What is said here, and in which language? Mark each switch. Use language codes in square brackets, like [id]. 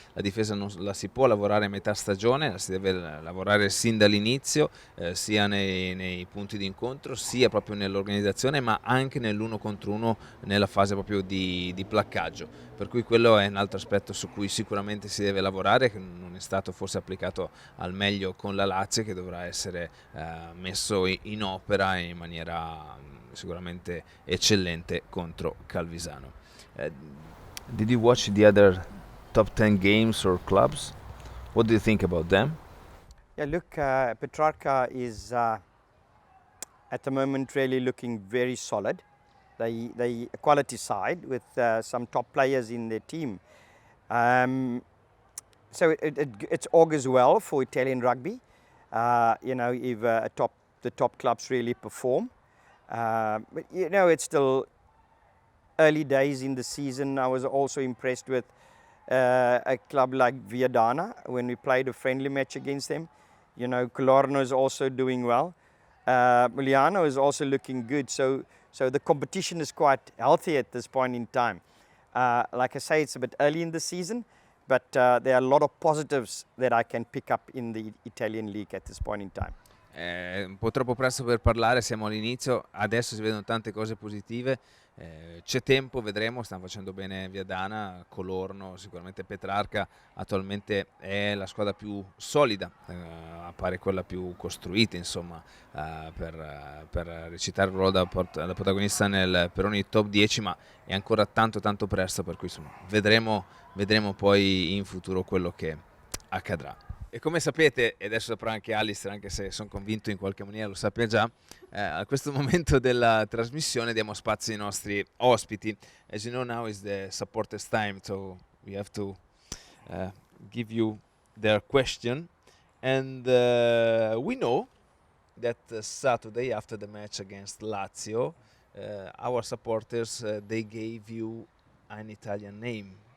[it] La difesa non la si può lavorare a metà stagione, la si deve lavorare sin dall'inizio, sia nei punti di incontro, sia proprio nell'organizzazione, ma anche nell'uno contro uno nella fase proprio di placcaggio. Per cui quello è un altro aspetto su cui sicuramente si deve lavorare, che non è stato forse applicato al meglio con la Lazio, che dovrà essere messo in opera in maniera sicuramente eccellente contro Calvisano. [en] Did you watch the other top 10 games or clubs? What do you think about them? Yeah, look, Petrarca is at the moment really looking very solid. They a quality side with some top players in their team. So it augurs well for Italian rugby. You know, if the top clubs really perform. But you know, it's still early days in the season. I was also impressed with a club like Viadana when we played a friendly match against them. You know, Colorno is also doing well. Miliano is also looking good. So the competition is quite healthy at this point in time. Like I say, it's a bit early in the season, but there are a lot of positives that I can pick up in the Italian league at this point in time. [it] Un po' troppo presto per parlare, siamo all'inizio, adesso si vedono tante cose positive, c'è tempo, vedremo, stanno facendo bene Viadana, Colorno, sicuramente Petrarca attualmente è la squadra più solida, appare quella più costruita insomma, per recitare il ruolo da protagonista nel Peroni top 10, ma è ancora tanto presto, per cui insomma, vedremo poi in futuro quello che accadrà. E come sapete, e adesso saprà anche Allister, anche se sono convinto in qualche maniera lo sappia già, a questo momento della trasmissione diamo spazio ai nostri ospiti. [en] As you know, now is the supporters time, so we have to give you their question. And we know that Saturday after the match against Lazio, our supporters, they gave you an Italian name.